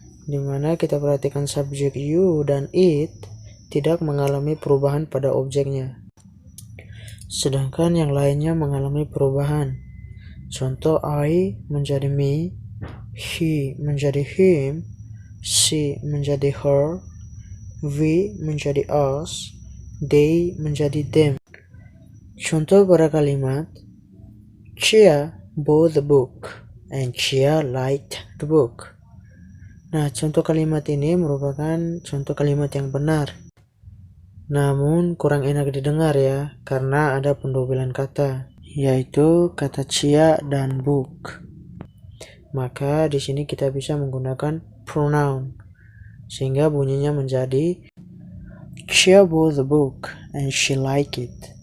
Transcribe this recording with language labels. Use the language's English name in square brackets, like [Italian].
[Indonesian] Dimana kita perhatikan subjek you dan it tidak mengalami perubahan pada objeknya, sedangkan yang lainnya mengalami perubahan. Contoh, I menjadi me, he menjadi him, she menjadi her, we menjadi us, they menjadi them. Contoh pada kalimat, [English] Chia bought the book and Chia liked the book. [Indonesian] Nah, contoh kalimat ini merupakan contoh kalimat yang benar. Namun kurang enak didengar ya, karena ada pendobelan kata, yaitu kata Chia dan book. Maka di sini kita bisa menggunakan pronoun, sehingga bunyinya menjadi [English] Chia bought the book and she liked it.